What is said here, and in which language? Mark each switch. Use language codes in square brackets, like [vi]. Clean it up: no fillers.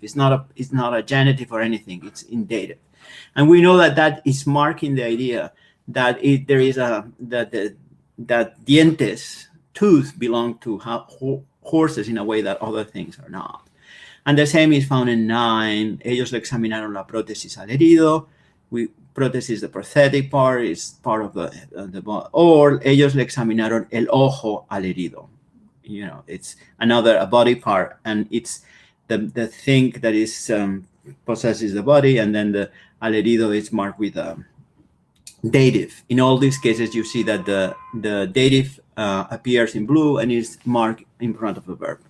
[en] It's not a genitive or anything. It's in dative, and we know that is marking the idea that there is that dientes, tooth, belong to horses in a way that other things are not. And the same is found in 9. [es] Ellos le examinaron la prótesis al herido. [en] Prótesis, the prosthetic part, is part of the body. Or [es] ellos le examinaron el ojo al herido. [en] It's a body part, and it's the thing that is possesses the body, and then the al herido is marked with dative. In all these cases, you see that the dative appears in blue and is marked in front of the verb.